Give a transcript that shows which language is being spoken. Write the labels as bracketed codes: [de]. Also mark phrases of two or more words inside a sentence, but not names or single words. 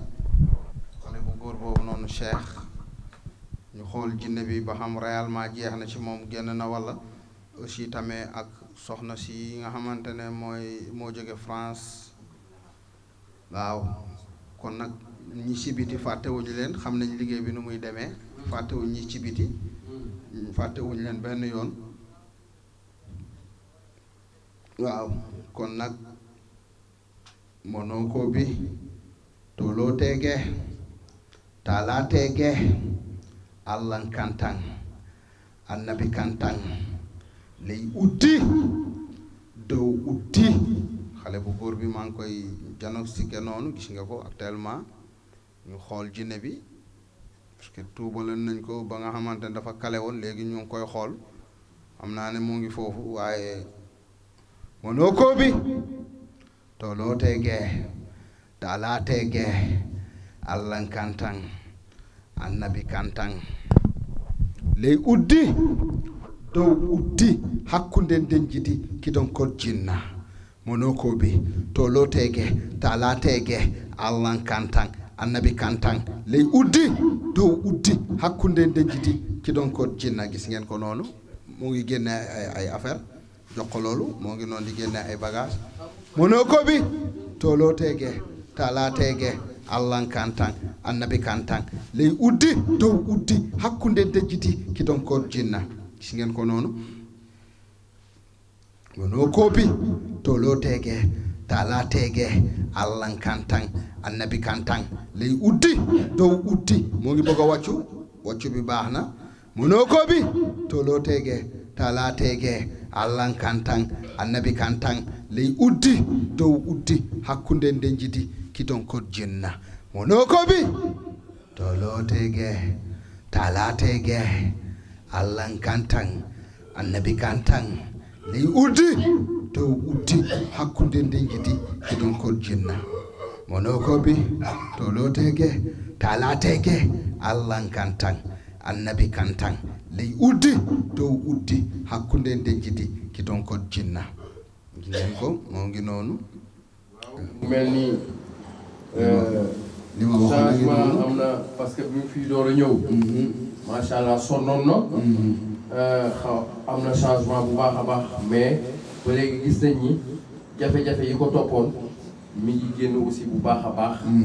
[wo] xale bu góor boobu noonu Cheikh ñu xool jinne bi ba xam réellement jeex na ci moom génn na walla aussi tamit ak soxna si nga xamante ne moo jóge France waaw kon nag ñi ci biti fàttewuñu leen xam nañ liggéey bi nu muy demee fàttewuñ ñi ci biti fàttewuñu leen benn yoon waaw kon nag [ff] monoko bi tolotege talatege allan kantan annabi kantan ley uddi dow uddi [wo] xale bu góor bi maa ngi koy diagnostiqué noonu gis nga ko actuellement ñu xool jinne bi [fr] parce que [wo] tuubaloon nañ ko ba nga xamante ne dafa kale woon léegi ñu ngi koy xool xam naa ne mu ngi foofu waaye [ff] monoko bi tolotege talatege allan kantan annabi kantan ley uddi dow uddi hakkunde nden jidi kidon kod jinna monoko bi tolotege talatege allan kantan annabi kantan ley uddi dow uddi hakkunde nden jidi kidon kod jinna [wo] gis ngeen ko noonu mu ngi génne ay affaire jox ko loolu moo ngi noonu di génne ay bagage [ff] monoko bi tolotege talatege allan kantan annabi kantan ley uddi dow uddi hakkunde dejjiti kidon ko jinna [wo] gis ngeen ko noonu [ff] wono kopi tolotege talatege allan kantan annabi kantan ley uddi dow uddi [wo] moo ngi bëgg a wàccu bi baax [ff] na wono kopi tolotege talatege allan kantan annabi kantan ley uddi dow uddi hakkunde dejjiti kidon ko jinna monokobi tolotege talatege allan kantan annabi kantan ley uddi dow uddi hakkunde nden jidi kidon ko jinna monokobi tolotege talatege allan kantan annabi kantan ley uddi dow uddi hakkunde nden jidi kidon ko jinna [wo] ngeen ko moo ngi noonu mel ni li ma wax changement am na [fr] parce que [wo] bi mu fii door a ñëw [ar] macha allah [wo] sonnoon na am na changement bu baax a baax mais ba léegi gis nañ ni jafe-jafe yi ko toppoon mi ngi génn aussi bu baax a baax.